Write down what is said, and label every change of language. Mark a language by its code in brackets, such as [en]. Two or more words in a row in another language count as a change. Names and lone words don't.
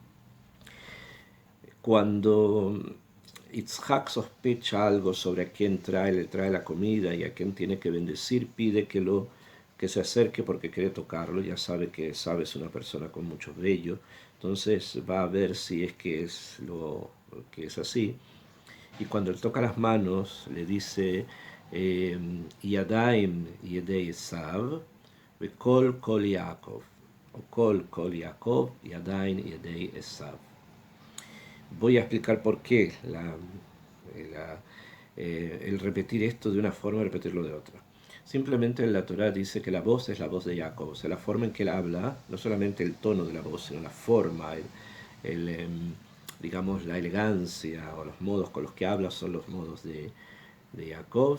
[es] Cuando Yitzhak sospecha algo sobre a quién le trae la comida y a quién tiene que bendecir, pide que se acerque porque quiere tocarlo. Ya sabe que es una persona con mucho vello, entonces va a ver si es que es lo que es así. Y cuando él toca las manos, le dice [he] Yadaim Yedei Esav, Kol Kol Yaakov, [es] o [he] Kol Yaakov, Yadaim Yedei Esav. [es] Voy a explicar por qué el repetir esto de una forma y repetirlo de otra. Simplemente la Torah dice que la voz es la voz de Jacob, o sea, la forma en que él habla, no solamente el tono de la voz, sino la forma, digamos, la elegancia o los modos con los que habla son los modos de Jacob.